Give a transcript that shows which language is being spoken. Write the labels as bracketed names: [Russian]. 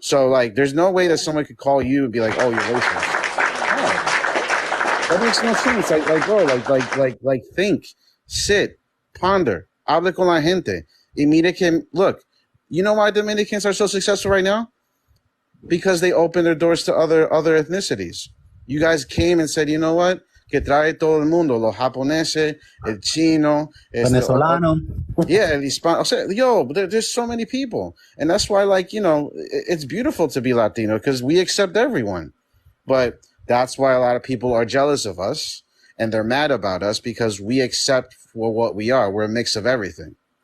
[English] So like, there's no way that someone could call you and be like, oh, you're racist. No. That makes no sense. Like, bro, like think, sit, ponder, [Spanish] hable con la gente. Y mire que, [English] look, you know why Dominicans are so successful right now? Because they open their doors to other ethnicities. You guys came and said, you know what? [Spanish] Que trae todo el mundo, los japoneses, el chino, venezolano. [English] Yeah, [Spanish] el hispano. O sea, yo, [English] there's so many people. And that's why, like, you know, it's beautiful to be Latino because we accept everyone. But that's why a lot of people are jealous of us and they're mad about us because we accept for what we are. We're a mix of everything.